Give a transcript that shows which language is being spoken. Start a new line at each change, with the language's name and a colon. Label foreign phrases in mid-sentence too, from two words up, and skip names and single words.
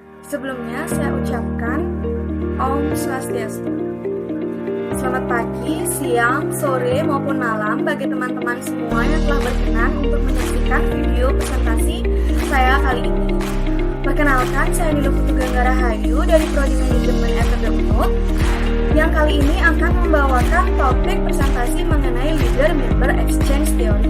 Indonesian: Sebelumnya saya ucapkan Om Swastiastu. Selamat pagi, siang, sore maupun malam bagi teman-teman semua yang telah berkenan untuk menyaksikan video presentasi saya kali ini. Perkenalkan, saya Nilu Putu Gangga Rahayu dari Prodi Manajemen FEB Unmul yang kali ini akan membawakan topik presentasi mengenai
English: Leader-Member Exchange Theory.